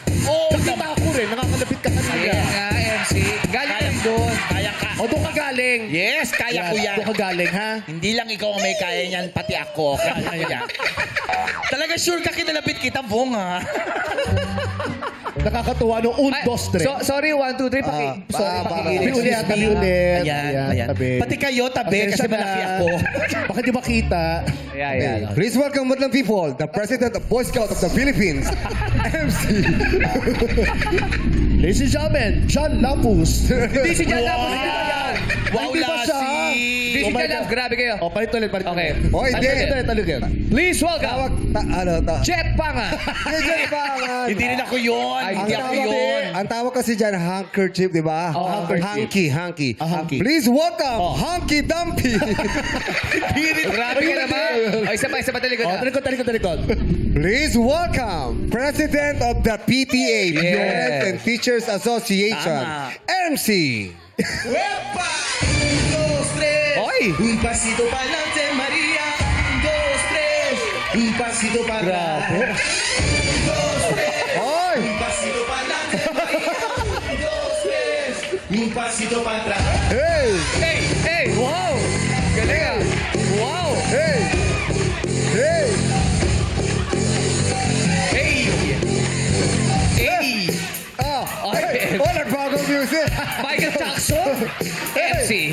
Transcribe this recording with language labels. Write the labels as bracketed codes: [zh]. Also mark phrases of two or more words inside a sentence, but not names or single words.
[tl] Nakita ako rin. Nakakalapit ka kanina. Ayan nga, MC. Galing yan doon. Kaya ka. O, doon ka galing. Yes, kaya ko yan. Doon ka galing, ha? Hindi lang ikaw ang may kaya niyan, pati ako. Kaya ko yan. Talaga sure ka kinalapit kita, Bong, ha? Nakakatuwa nung un, Ay, dos, tres. sorry, 1, 2, 3. Sorry, Tabi pakikinig. ulit, tabi ulit. Ayan. tabi. Pati kayo, tabi, kasi Pasensya na. malaki ako. Baka di makita. Ayan. [en] Please welcome Madlang people, the President of Boy Scout of the Philippines, MC. Ladies and gentlemen, John Lapus. [tl] Hindi si Jan Lapus, hindi pa yan. Wow, Hindi pa siya. Lassie! Hindi si Jan Lapus, grabe kayo. O, palit ulit. Okay. O, hindi. Talugan. [en] Please welcome, Jet Panga. [tl] Hindi rin ako yun. Ay, Hindi ako yun. Ang tawag kasi dyan, handkerchief, di ba? handkerchief. Hanky. Hanky. [en] Please welcome, Hanky Dumpy. [tl] Grabe ka naman. O, isa pa talikod O, na. talikod. [en] Please welcome, President of the PTA, Parent and Teachers Association, [tl] Tama. MC. Wepa! 1, 2, 3. Oy! [es] Un pasito pa'lante, Maria. 1, 2, 3. Un pasito para atrás. 1, 2, 3. Oy! Un pasito pa'lante, Maria. 1, 2, 3. Un pasito para atrás. Hey! [tl] Hey! Wow! Galing ah. Wow! Hey! Hey! Hey! Hey! Ah! Ay, Oh, nagbagong music! Michael Jackson? MC.